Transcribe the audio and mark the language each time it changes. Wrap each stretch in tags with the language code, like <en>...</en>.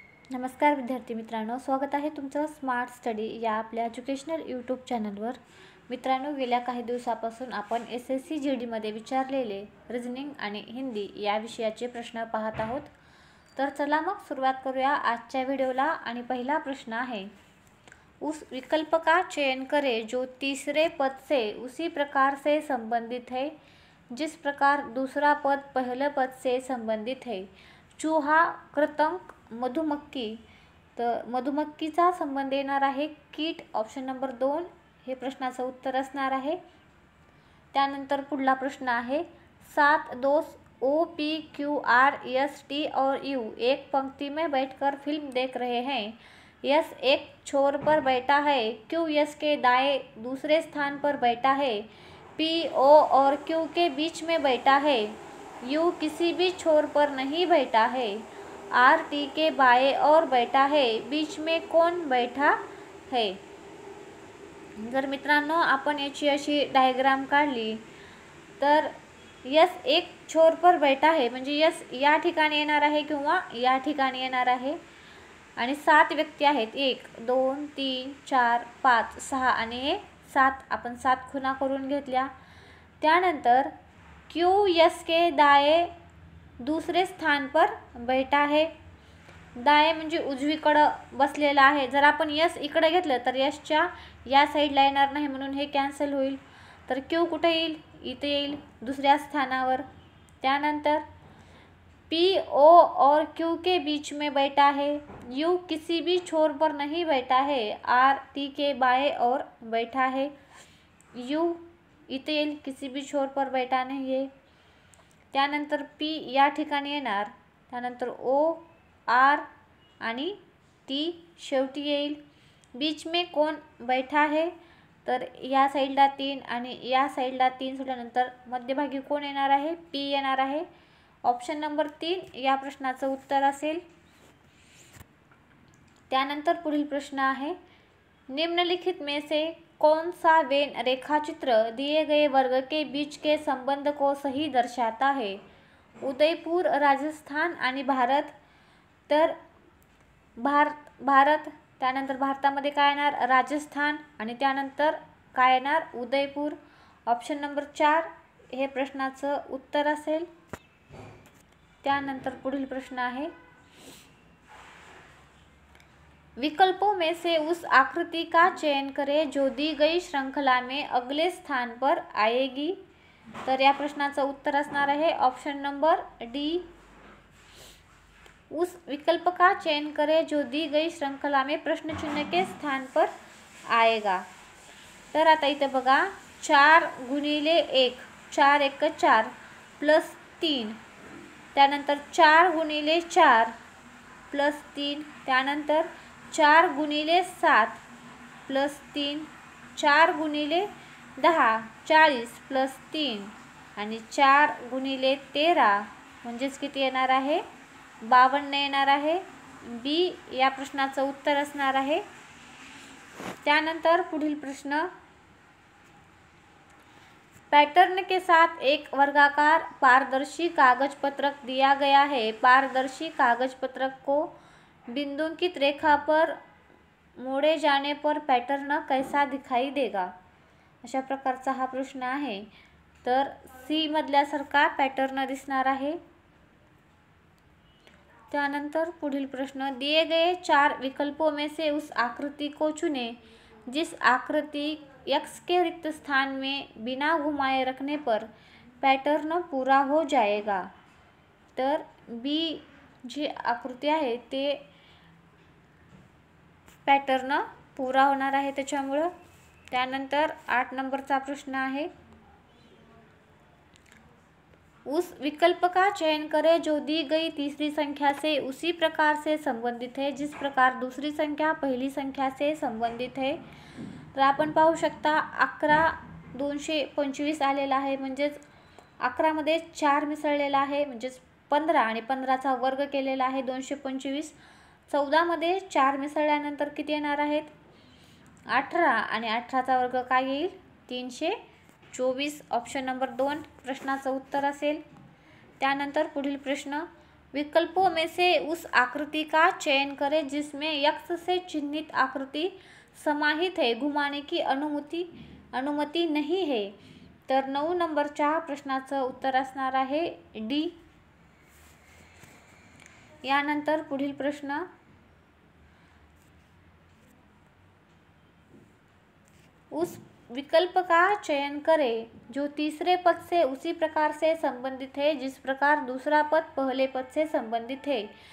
<mr>नमस्कार विद्यार्थी मित्रांनो, स्वागत आहे तुमचं स्मार्ट स्टडी या आपल्या एज्युकेशनल यूट्यूब चॅनलवर। मित्रांनो, गेल्या काही दिवसापासून आपण SSC GDमध्ये विचारलेले रिजनिंग आणि हिंदी या विषयाचे प्रश्न पाहत आहोत। तर चला मग सुरुवात करूया आजच्या व्हिडिओला। आणि पहिला प्रश्न आहे,</mr> <hi>उस विकल्प का चयन करें जो तीसरे पद से उसी प्रकार से संबंधित है जिस प्रकार दूसरा पद पहले पद से संबंधित है। चूहा, कृतंक, मधुमक्खी।</hi> <mr>तर मधुमक्खीचा संबंध येणार आहे कीट, ऑप्शन नंबर 2 हे प्रश्नाचं उत्तर असणार आहे। त्यानंतर पुढला प्रश्न आहे,</mr> <hi>7 दोस्त OPQRST और U एक पंक्ति में बैठकर फिल्म देख रहे हैं। यस एक छोर पर बैठा है, Q यस के दाएं दूसरे स्थान पर बैठा है, P O और Q के बीच में बैठा है, U किसी भी छोर पर नहीं बैठा है, R T के बाएं और बैठा है, बीच में कौन बैठा है।</hi> <mr>जर मित्रांनो आपण याची अशी डायग्राम काढली तर</mr> <hi>यस एक छोर पर बैठा है</hi> <mr>म्हणजे यस या ठिकाणी येणार आहे किंवा या ठिकाणी येणार आहे। आणि 7 व्यक्ती आहेत, 1 2 3 4 5 6 आणि हे 7 आपण 7 खुणा करून घेतल्या।</mr> <hi>त्यानंतर Q यस के दाएं दूसरे स्थान पर बैठा है।</hi> <mr>दाएं म्हणजे उजवीकडे बसलेला आहे। जर आपण यस इकडे घेतलं तर यसच्या या साईडला येणार नाही म्हणून हे कॅन्सल होईल। तर Q कुठे येईल, इथे येईल दुसऱ्या स्थानावर।</mr> <hi>त्यानंतर P O और Q के बीच में बैठा है, U किसी भी छोर पर नहीं बैठा है, R T के बाएं और बैठा है, U</hi> <mr>इथे येईल</mr> <hi>किसी भी छोर पर बैठा नहीं है।</hi> <mr>त्यानंतर P या ठिकाणी येणार, त्यानंतर O R आणि T शेवटी येईल।</mr> <hi>बीच में कौन बैठा है,</hi> <mr>तर या साईडला 3 आणि या साईडला 3 सुटल्यानंतर मध्यभागी कोण येणार आहे, P येणार आहे। ऑप्शन नंबर 3 या प्रश्नाचं उत्तर असेल। त्यानंतर पुढील प्रश्न आहे,</mr> <hi>निम्नलिखित में से कौन सा वेन रेखाचित्र दिए गए वर्ग के बीच के संबंध को सही दर्शाता है।</hi> <mr>उदयपुर, राजस्थान आणि भारत। तर भारत त्यानंतर भारतामध्ये काय येणार, राजस्थान आणि त्यानंतर काय येणार, उदयपूर। ऑप्शन नंबर 4 हे प्रश्नाचं उत्तर असेल। त्यानंतर पुढील प्रश्न आहे,</mr> <hi>विकल्पों में से उस आकृति का चयन करें जो दी गई श्रृंखला में अगले स्थान पर आएगी।</hi> <mr>तर या प्रश्नाचं उत्तर असणार आहे ऑप्शन नंबर डी।</mr> <hi>उस विकल्प का चयन करें जो दी गई श्रृंखला में प्रश्न चिन्ह के स्थान पर आएगा।</hi> <mr>तर आता इथे बघा, 4 गुणिले 1 4 1 4 प्लस 3, त्यानंतर 4 गुणिले 4 प्लस 3, त्यानंतर 4 गुणिले 7 प्लस 3, 4 गुणिले 10 40 प्लस 3 आणि 4 गुणिले 13 म्हणजेच किती येणार आहे, 52 येणार आहे। बी या प्रश्नाचं उत्तर असणार आहे। त्यानंतर पुढील प्रश्न,</mr> <hi>पैटर्न के साथ एक वर्गाकार पारदर्शी कागज पत्रक दिया गया है। पारदर्शी कागज पत्रक को बिंदुंकित रेखा पर मोड़े जाने पर पैटर्न कैसा दिखाई देगा।</hi> <mr>अशा प्रकारचा हा प्रश्न आहे। तर सी मधल्यासारखा पॅटर्न दिसणार आहे। त्यानंतर पुढील प्रश्न,</mr> <hi>दिए गए 4 विकल्पों में से उस आकृति को चुनें जिस आकृति x के रिक्त स्थान में बिना घुमाए रखने पर पैटर्न पूरा हो जाएगा।</hi> <mr>तर बी जी आकृती आहे ते पॅटर्न पूरा होणार आहे त्याच्यामुळे। त्यानंतर 8 नंबरचा प्रश्न आहे,</mr> <hi>उस विकल्प का चयन करें जो दी गई तीसरी संख्या से उसी प्रकार से संबंधित है जिस प्रकार दूसरी संख्या पहली संख्या से संबंधित है।</hi> <mr>तर आपण पाहू शकता 11 225 आलेला आहे, म्हणजेच 11 मध्ये 4 मिसळलेला आहे, म्हणजेच 15 आणि 15चा वर्ग केलेला आहे 225। 14 मध्ये 4 मिसळल्यानंतर किती येणार आहेत, 18 आणि 18चा वर्ग काय येईल, 324। ऑप्शन नंबर 2 प्रश्नाचं उत्तर असेल। त्यानंतर पुढील प्रश्न,</mr> <hi>विकल्पों में से उस आकृति का चयन करें जिसमें एक्स से चिन्हित आकृति समाहित है, घुमाने की अनुमती नाही है।</hi> <mr>तर 9 नंबरच्या प्रश्नाचं उत्तर असणार आहे डी। यानंतर पुढील प्रश्न,</mr> <hi>उस विकल्प का चयन करें जो तीसरे पद से उसी प्रकार से संबंधित है जिस प्रकार दूसरा पद पहले पद से संबंधित है।</hi>